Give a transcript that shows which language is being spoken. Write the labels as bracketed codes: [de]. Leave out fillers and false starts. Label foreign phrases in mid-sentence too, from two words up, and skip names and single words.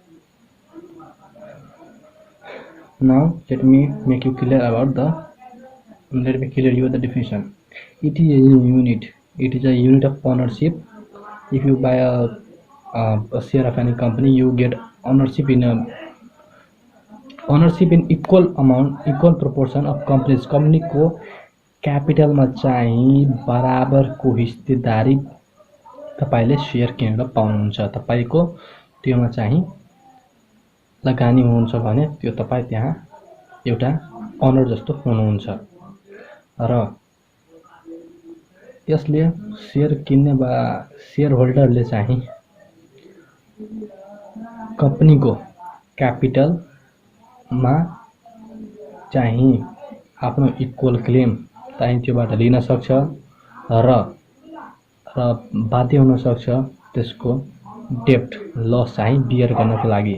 [en] Now let me make you clear about let me clear you the definition. It is a unit. It is a unit of ownership. If you buy a share of any company, you get ownership in equal amount, equal proportion of companies. [ne] कंपनी को क्यापिटलमा चाहिँ बराबरको हिस्सेदारी तपाईले शेयर किनेर पाउनुहुन्छ। तपाईको त्योमा चाहिँ लगानी हुनुहुन्छ भने त्यो तपाई त्यहाँ एउटा ओनर जस्तो हुनुहुन्छ। र यसले शेयर किन्ने वा शेयर होल्डरले चाहिँ कम्पनीको क्यापिटलमा चाहिँ आफ्नो [en] equal claim [ne] चाहिँ त्योबाट लिन सक्छ र बाध्य हुन सक्छ त्यसको [en] debt loss [ne] चाहिँ बियर गर्नको लागि।